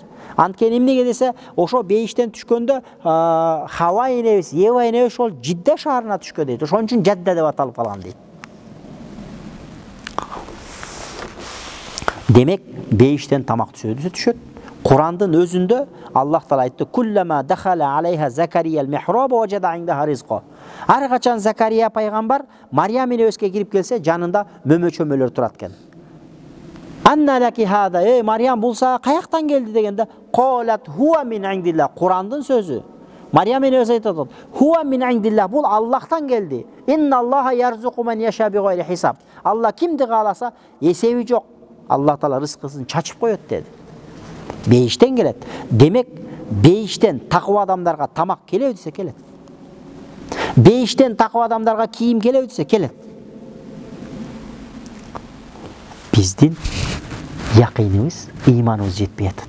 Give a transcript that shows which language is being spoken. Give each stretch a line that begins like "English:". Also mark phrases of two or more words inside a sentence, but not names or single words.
Kyrgyz: Анткени эмнеге десе, ошо бейиштен түшкөндө Хава энебиз, Ева энебиз ошол Жидда шаарына түшкөн дейт. Ошон үчүн Жадда деп аталып калган дейт. Демек, бейиштен тамак түшөт. Курандын өзүндө Аллах Таала айтты:
Arabic: "كلما دخل عليها زكريا المحراب وجد عندها رزقا."
Kyrgyz: Ар качан Закария пайгамбар Марьям энебизге кирип келсе, жанында мөмө-чөмөлөр турат экен.
Arabic: "أنى لك هذا",
Kyrgyz: Марьям булса каяктан келди дегенде,
Arabic: "قالت هو من عند الله",
Kyrgyz: Курандын сөзү. Марьям энебиз айтат:
Arabic: "هو من عند الله",
Kyrgyz: бул Аллахтан келди.
Arabic: "إن الله يرزق من يشاء بغير حساب",
Kyrgyz: Алла кимди кааласа эсеби жок, Аллах Таала рызкысын чачып коет деди. Бейиштен келет. Демек, бейиштен такыба адамдарга тамак келеби десе келет. Бейиштен такыба адамдарга кийим келеби десе келет. Биздин якыныбыз, ыйманыбыз жетпей атат.